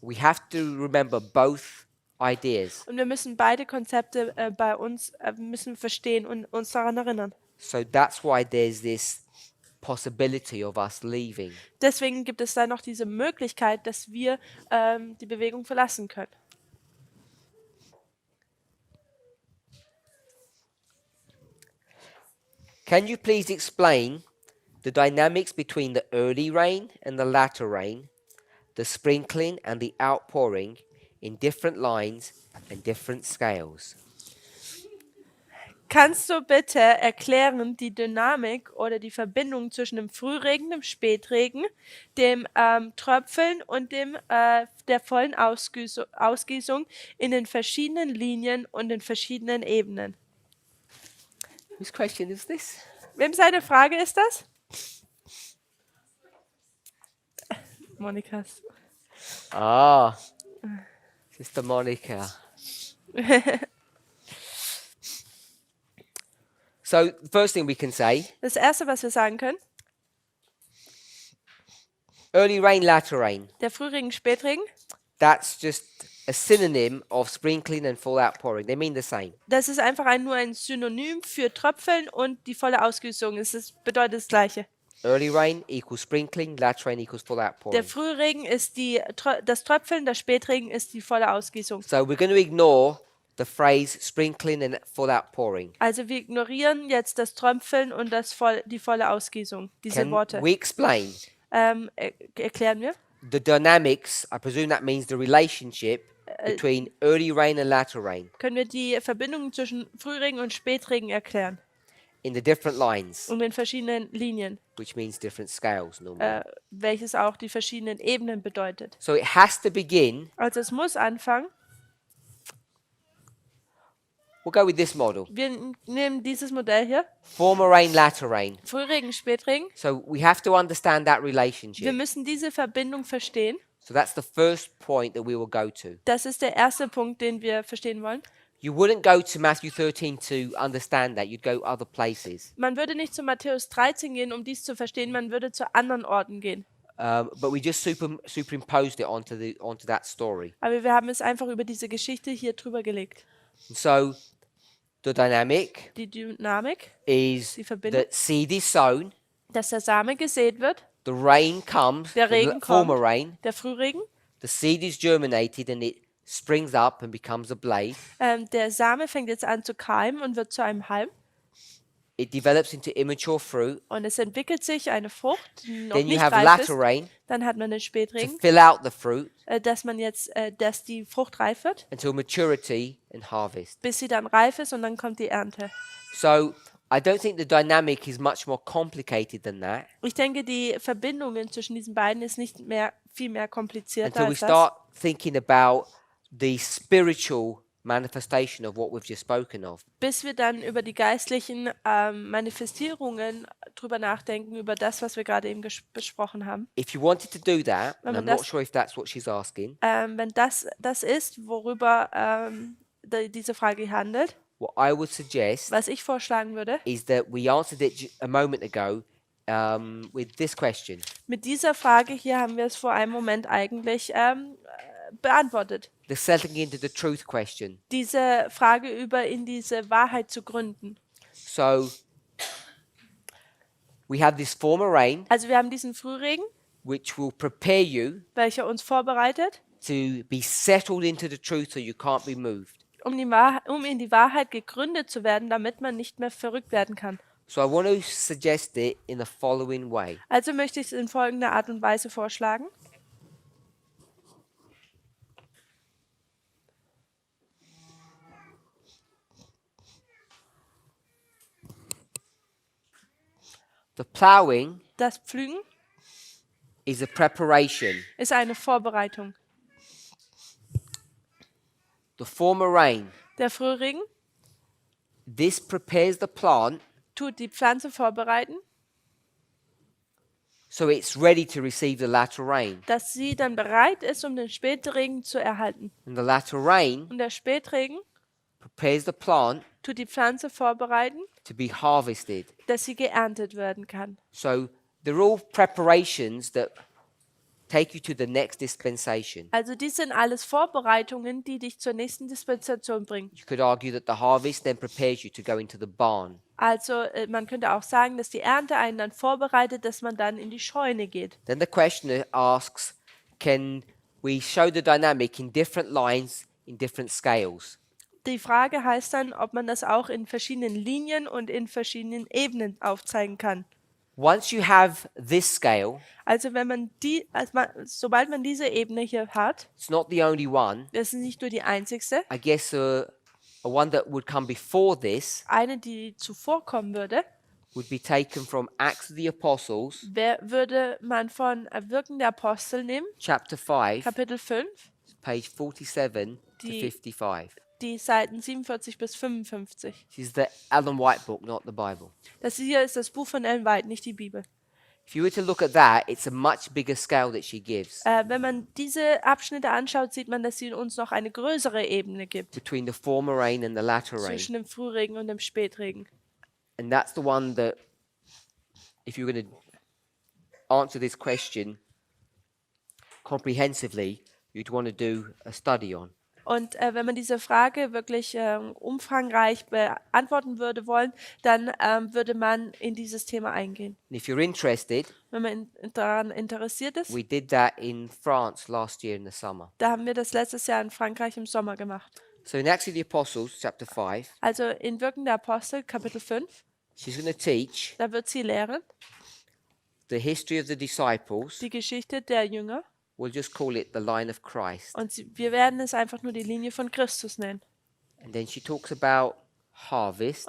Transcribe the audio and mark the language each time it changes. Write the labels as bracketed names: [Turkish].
[English] We have to remember both ideas. [German] Und wir müssen beide Konzepte bei uns müssen verstehen und uns daran erinnern. [English] So that's why there's this possibility of us leaving. [German] Deswegen gibt es da noch diese Möglichkeit, dass wir die Bewegung verlassen können. [English] Can you please explain the dynamics between the early rain and the latter rain, the sprinkling and the outpouring in different lines and different scales? [German] Kannst du bitte erklären die Dynamik oder die Verbindung zwischen dem Frühregen, dem Spätregen, dem Tröpfeln und der vollen Ausgießung in den verschiedenen Linien und den verschiedenen Ebenen? [English] Whose question is this? [German] Wem seine Frage ist das? Monikas. [English] Ah, Sister Monica. So the first thing we can say, [German] Das Erste, was wir sagen können, [English] early rain, latter rain. [German] der Frühregen, Spätregen, [English] That's just a synonym of sprinkling and full outpouring. They mean the same. [German] das ist einfach nur ein Synonym für Tröpfeln und die volle Ausgießung. Bedeutet das Gleiche. [English] Early rain equals sprinkling, latter rain equals full outpouring. [German] Der Frühregen ist das Tröpfeln, der Spätregen ist die volle Ausgießung. [English] So we're going to ignore the phrase sprinkling and full outpouring. [German] Also wir ignorieren jetzt das Tröpfeln und die volle Ausgießung, diese [English] Can [German] Worte. [English] we explain [German] Erklären wir? [English] the dynamics? I presume that means the relationship between early rain and latter rain [German] Können wir die Verbindungen zwischen Frühregen und Spätregen erklären? [English] in the different lines, [German] Und den verschiedenen Linien, [English] which means different scales normally. [German] welches auch die verschiedenen Ebenen bedeutet. [English] So it has to begin. [German] Also es muss anfangen. [English] We'll go with this model. [German] Wir nehmen dieses Modell hier. [English] Former rain, latter rain. [German] Frühregen, Spätregen. [English] So we have to understand that [German] Wir [English] relationship. [German] müssen diese Verbindung verstehen. [English] So that's the first point that we will go to. [German] Das ist der erste Punkt, den wir verstehen wollen. [English] You wouldn't go to Matthew 13 to understand that. You'd go other places. [German] Man würde nicht zu Matthäus 13 gehen, um dies zu verstehen. Man würde zu anderen Orten gehen. [English] But we just superimposed it onto that story. [German] Aber wir haben es einfach über diese Geschichte hier drüber gelegt. [English] And so the dynamic [German] Die Dynamik, [English] is [German] Die Verbindung. [English] that seed is sown, [German] dass der Same gesät wird, [English] the rain comes, [German] Der [English] the [German] Regen [English] former [German] kommt. [English] rain, [German] der Frühregen, [English] the seed is germinated and it springs up and becomes a blade. [German] der Same fängt jetzt an zu keimen und wird zu einem Halm. [English] It develops into immature fruit. [German] Und es entwickelt sich eine Frucht, die noch [English] Then you [German] nicht [English] have [German] reif [English] latter [German] ist. [English] rain [German] Dann hat man den [English] to [German] Spätregen, [English] fill out the fruit [German] dass die Frucht reif wird, [English] until maturity and harvest. [German] bis sie dann reif ist und dann kommt die Ernte. [English] So I don't think the dynamic is much more complicated than that [German] Ich denke, die Verbindungen zwischen diesen beiden ist nicht viel mehr komplizierter [English] until we [German] als das. [English] start thinking about the spiritual manifestation of what we've just spoken of. [German] Bis wir dann über die geistlichen Manifestierungen drüber nachdenken, über das, was wir gerade eben besprochen haben. [English] If you wanted to do that, [German] Wenn [English] and I'm not [German] das- [English] sure if that's what she's asking, [German] Wenn das ist, worüber diese Frage handelt, [English] what I would suggest [German] was ich vorschlagen würde, [English] is that we answered it a moment ago with this question. [German] mit dieser Frage hier haben wir es vor einem Moment eigentlich beantwortet. [English] The settling into the truth question. [German] Diese Frage in diese Wahrheit zu gründen. [English] So we have this former rain, [German] Also wir haben diesen Frühregen, [English] which will prepare you [German] welcher uns vorbereitet, [English] to be settled into the truth so you can't be moved. [German] um in die Wahrheit gegründet zu werden, damit man nicht mehr verrückt werden kann. [English] So I want to suggest it in the following way. [German] Also möchte ich es in folgender Art und Weise vorschlagen. [English] The plowing [German] Das Pflügen [English] is a preparation. [German] ist eine Vorbereitung. [English] The former rain, [German] Der Frühregen [English] this prepares the plant [German] tut die Pflanze vorbereiten, [English] so it's ready to receive the latter rain. [German] dass sie dann bereit ist, um den Spätregen zu erhalten. [English] And the latter rain [German] Und der Spätregen [English] prepares the plant [German] tut die Pflanze vorbereiten, [English] to be harvested. [German] dass sie geerntet werden kann. [English] So they're all preparations that take you to the next dispensation. [German] Also dies sind alles Vorbereitungen, die dich zur nächsten Dispensation bringen. [English] You could argue that the harvest then prepares you to go into the barn. [German] Also man könnte auch sagen, dass die Ernte einen dann vorbereitet, dass man dann in die Scheune geht. [English] Then the questioner asks, can we show the dynamic in different lines, in different scales? [German] Die Frage heißt dann, ob man das auch in verschiedenen Linien und in verschiedenen Ebenen aufzeigen kann. [English] Once you have this scale, [German] Also wenn man sobald man diese Ebene hier hat, [English] it's not the only one. [German] das ist nicht nur die einzigste, [English] I guess a one that would come before this [German] eine, die zuvor kommen würde, [English] would be taken from Acts of the Apostles, [German] würde man von Wirken der Apostel nehmen, [English] chapter 5, [German] Kapitel 5, [English] page 47 to [German] Die- 55. die Seiten 47 bis 55. [English] This is the Ellen White book, not the Bible. [German] Das hier ist das Buch von Ellen White, nicht die Bibel. [English] If you were to look at that, it's a much bigger scale that she gives [German] Wenn man diese Abschnitte anschaut, sieht man, dass sie uns noch eine größere Ebene gibt [English] between the former rain and the latter rain. [German] zwischen dem Frühregen und dem Spätregen. [English] And that's the one that, if you're going to answer this question comprehensively, you'd want to do a study on. [German] Und wenn man diese Frage wirklich umfangreich beantworten würde wollen, dann würde man in dieses Thema eingehen. [English] And if you're interested, [German] Wenn man daran interessiert ist, [English] we did that in France last year in the summer. [German] da haben wir das letztes Jahr in Frankreich im Sommer gemacht. [English] So in Acts of the Apostles, chapter 5, [German] Also in Wirken der Apostel, Kapitel 5, [English] she's going to teach [German] da wird sie lehren, [English] the history of the disciples. [German] die Geschichte der Jünger. [English] We'll just call it the line of Christ. [German] Und wir werden es einfach nur die Linie von Christus nennen. [English] And then she talks about harvest.